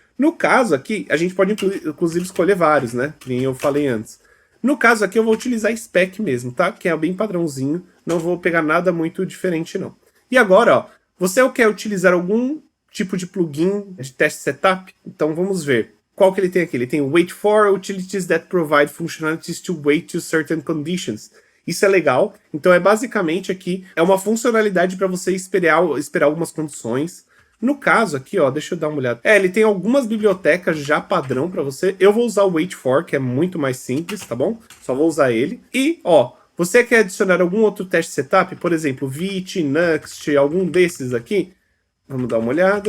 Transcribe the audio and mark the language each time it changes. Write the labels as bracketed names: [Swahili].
[Portuguese] No caso aqui, a gente pode inclusive escolher vários, né? Nem eu falei antes. No caso aqui eu vou utilizar spec mesmo, tá? Que é bem padrãozinho, não vou pegar nada muito diferente não. E agora, ó, você quer utilizar algum tipo de plugin de teste setup? Então vamos ver. Qual que ele tem aqui? Ele tem [English] wait for utilities that provide functionalities to wait to certain conditions. [Portuguese] Isso é legal. Então é basicamente aqui, é uma funcionalidade para você esperar algumas condições. No caso aqui, ó, deixa eu dar uma olhada. Ele tem algumas bibliotecas já padrão para você. Eu vou usar o wait for, que é muito mais simples, tá bom? Só vou usar ele. E, ó, você quer adicionar algum outro teste setup? Por exemplo, Vite, Nuxt, algum desses aqui? Vamos dar uma olhada.